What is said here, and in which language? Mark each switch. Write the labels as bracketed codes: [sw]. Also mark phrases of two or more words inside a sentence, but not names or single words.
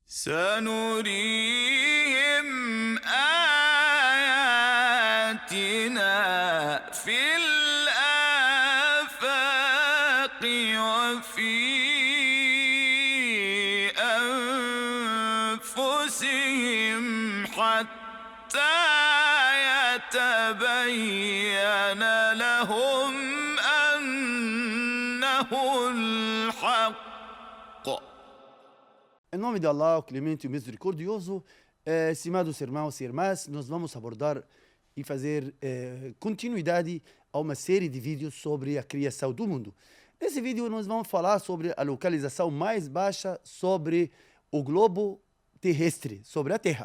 [ar] سنريهم آياتنا في الآفاق وفي أنفسهم حتى يتبين لهم أنه الحق. [pt] Em nome de Allah, o clemente e misericordioso, estimados irmãos e irmãs, nós vamos abordar e fazer continuidade a uma série de vídeos sobre a criação do mundo. Nesse vídeo nós vamos falar sobre a localização mais baixa sobre o globo terrestre, sobre a Terra.